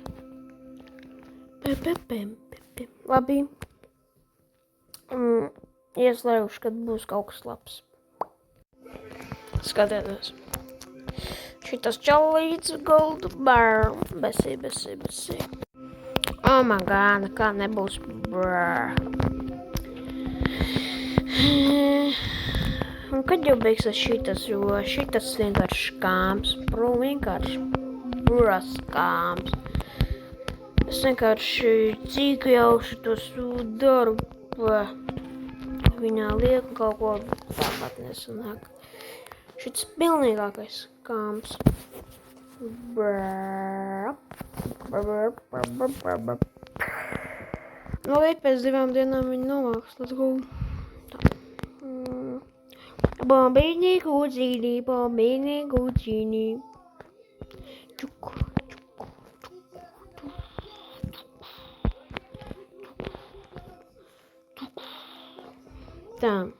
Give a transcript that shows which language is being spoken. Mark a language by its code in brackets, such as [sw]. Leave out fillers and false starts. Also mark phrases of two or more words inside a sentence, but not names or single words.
[lv] Labi. ieslēguši, kad būs kaut kas labs. Skatieties. Šitas čalīts goldu bar. Besī. [en] Oh my god, [lv] nekā nebūs. Brr. Un kad jau beigsies šitas, jo šitas vienkārši skāms. Vienkārši skāms. Es vienkārši cik jau šitos daru. Viņā lieku kaut ko tāpat nesanāk. Šits pilnīgākais skāms. Nu, līdz pēc 2 dienām viņi novāks. [en] Let's go. [lv] Bombīni, kucīni. Čuk. Tā.